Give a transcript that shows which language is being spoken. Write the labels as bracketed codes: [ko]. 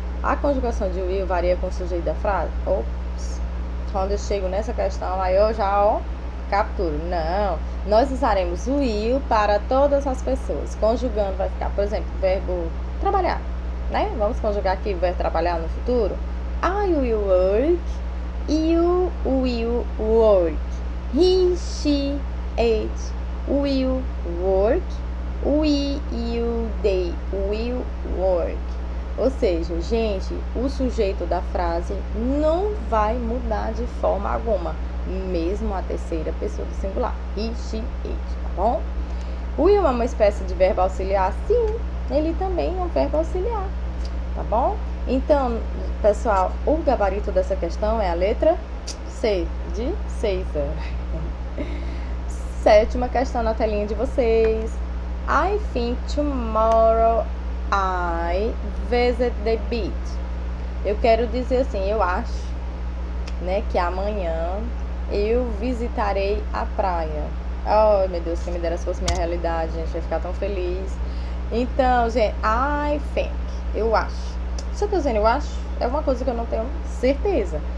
[pt] A conjugação de will varia com o sujeito da frase? Ops, quando eu chego nessa questão, aí eu já, capturo. Não, nós usaremos o will para todas as pessoas. Conjugando vai ficar, por exemplo, o verbo trabalhar, né? Vamos conjugar aqui o verbo trabalhar no futuro. [en] I will work, you will work, he, she, it will work, we, you, they will work. [pt] Ou seja, gente, o sujeito da frase não vai mudar de forma alguma, mesmo a terceira pessoa do singular. He, she, it, tá bom? Will é uma espécie de verbo auxiliar? Sim, ele também é um verbo auxiliar, tá bom? Então, pessoal, o gabarito dessa questão é a letra C, de César. Sétima questão na telinha de vocês. [en] I think tomorrow I visit the beach. [pt] Eu quero dizer assim, eu acho, né, que amanhã eu visitarei a praia. Oh, meu Deus, quem me dera se fosse minha realidade, gente, eu ia ficar tão feliz. Então, gente, I think, eu acho. Se eu tô dizendo eu acho, é uma coisa que eu não tenho certeza.